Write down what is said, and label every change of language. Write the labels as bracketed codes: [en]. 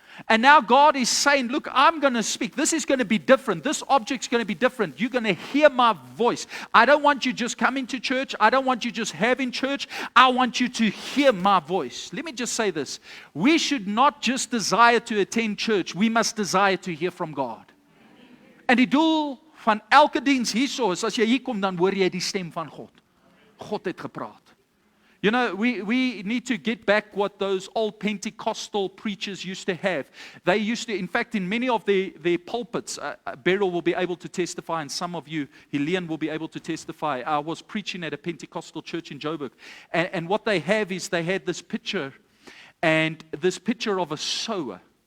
[en] And now God is saying, look, I'm going to speak. This is going to be different. This object's going to be different. You're going to hear my voice. I don't want you just coming to church. I don't want you just having church. I want you to hear my voice. Let me just say this. We should not just desire to attend church. We must desire to hear from God. [af] En die doel van elke diens hierso is, as jy hier kom, dan hoor jy die stem van God. God het gepraat. [en] You know, we need to get back what those old Pentecostal preachers used to have. They used to, in fact, in many of their pulpits, Beryl will be able to testify, and some of you, Helene, will be able to testify. I was preaching at a Pentecostal church in Joburg, and what they have is they had this picture, and this picture of a sower.